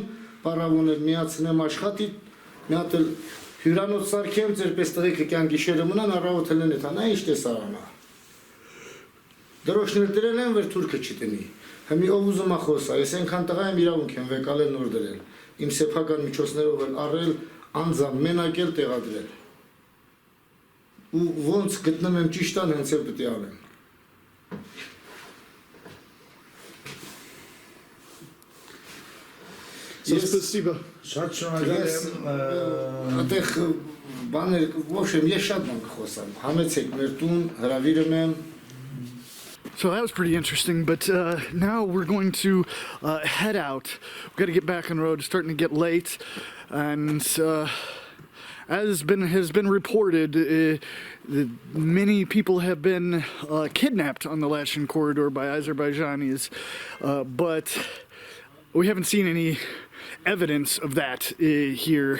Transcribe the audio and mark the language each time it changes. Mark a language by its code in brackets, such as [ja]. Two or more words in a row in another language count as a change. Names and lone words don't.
[hy] պարավուն էլ միացնեմ աշխատի, մի հատ էլ հյուրանոց սարքեմ, ձեր պես տղեկը կյան գիշերը մնան, առավոտ են էթան, ինչ տեսարանա։ Դրոշներ դրել են, վեր թուրքը չտնի։ Հիմի ով ուզում է խոսա, ես այնքան տղա եմ իրավունք եմ վեկալել նոր դրել, իմ սեփական միջոցներով էլ առել, անձամբ մենակ էլ տեղադրել։ Ու ոնց գտնում եմ ճիշտան, հենց էլ պետք է անեմ։ [ru] Спасибо. [hy] Շատ շնորհակալ եմ։ Այդտեղ բաներ, ոչ եմ, ես շատ բան կխոսամ։ Համեցեք մեր տուն, հրավիրում եմ։ [en] So that was pretty interesting, but now we're going to head out. We've got to get back on the road. It's starting to get late, and as has been reported, many people have been kidnapped on the Lachin corridor by Azerbaijanis, but we haven't seen any evidence of that here.